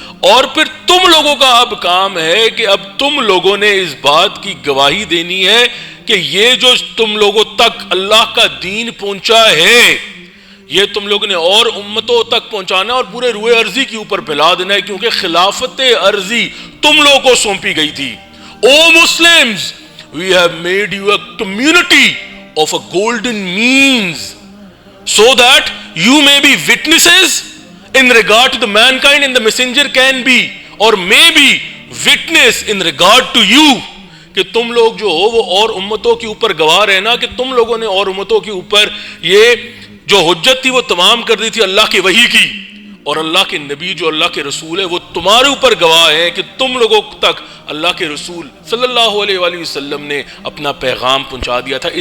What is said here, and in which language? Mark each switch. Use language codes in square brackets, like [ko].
[ur] اور پھر تم لوگوں کا اب کام ہے کہ اب تم لوگوں نے اس بات کی گواہی دینی ہے کہ یہ جو تم لوگوں تک اللہ کا دین پہنچا ہے، یہ تم لوگوں نے اور امتوں تک پہنچانا اور پورے روئے ارضی کے اوپر پھیلا دینا ہے، کیونکہ خلافت ارضی تم لوگوں کو سونپی گئی تھی [en] O Muslims, we have made you a community of a golden means so that you may be witnesses in regard to the mankind, and the messenger can be or may be witness in regard to you. [ur] کہ تم لوگ جو ہو وہ اور امتوں کے اوپر گواہ رہنا کہ تم لوگوں نے اور امتوں کے اوپر یہ جو حجت تھی وہ تمام کر دی تھی اللہ کی وحی کی، اور اللہ کے نبی جو اللہ کے رسول ہے وہ تمہارے اوپر گواہ ہیں کہ تم لوگوں تک اللہ کے رسول صلی اللہ علیہ وآلہ وسلم نے اپنا پیغام پہنچا دیا تھا.